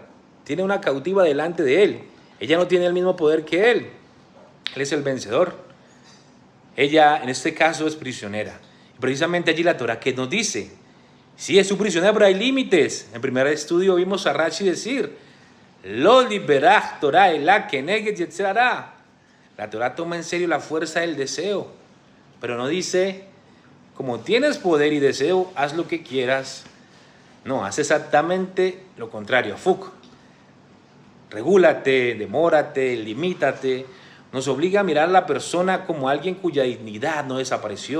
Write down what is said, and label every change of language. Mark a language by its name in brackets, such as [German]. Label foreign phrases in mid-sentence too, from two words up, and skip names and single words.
[Spanish] Tiene una cautiva delante de él. Ella no tiene el mismo poder que él. Él es el vencedor. Ella, en este caso, es prisionera. Y precisamente allí la Torah que nos dice, sí, es su prisionera, pero hay límites. En el primer estudio vimos a Rashi decir, [Hebrew] לא דיברה תורה אלא כנגד יצר הרע. [Spanish] La Torah toma en serio la fuerza del deseo, pero no dice, como tienes poder y deseo, haz lo que quieras. No, hace exactamente lo contrario. Fuk. Regúlate, demórate, limítate. Nos obliga a mirar a la persona como alguien cuya dignidad no desapareció.